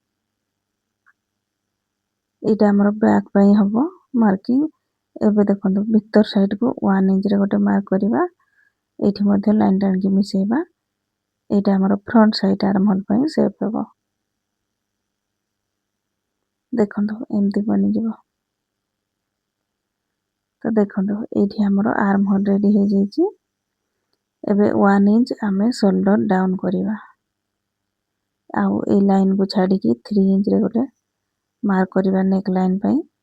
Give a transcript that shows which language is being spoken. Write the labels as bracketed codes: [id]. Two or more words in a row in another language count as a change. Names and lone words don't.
[or] ଏଟା ଆମର ବ୍ୟାକ୍ ପାଇଁ ହବ ମାର୍କିଂ। ଏବେ ଦେଖନ୍ତୁ ଭିତର ସାଇଡ୍ କୁ 1 ଇଞ୍ଚ ରେ ଗୋଟେ ମାର୍କ କରିବା ଏଠି ମଧ୍ୟ ଲାଇନ୍ ଟାଣି କି ମିଶେଇବା। ଏଟା ଆମର [en] front side arm hole [or] ପାଇଁ ଶେପ୍ ଦେବା। ଦେଖନ୍ତୁ ଏମିତି ବନିଯିବ। ତ ଦେଖନ୍ତୁ ଏଇଠି ଆମର [en] arm hole ready [or] ହେଇଯାଇଛି। ଏବେ 1 ଇଞ୍ଚ ଆମେ [en] shoulder down [or] କରିବା। ଆଉ ଏଇ ଲାଇନକୁ ଛାଡ଼ିକି 3 ଇଞ୍ଚରେ ଗୋଟେ ମାର୍କ କରିବା [en] neck line [or] ପାଇଁ।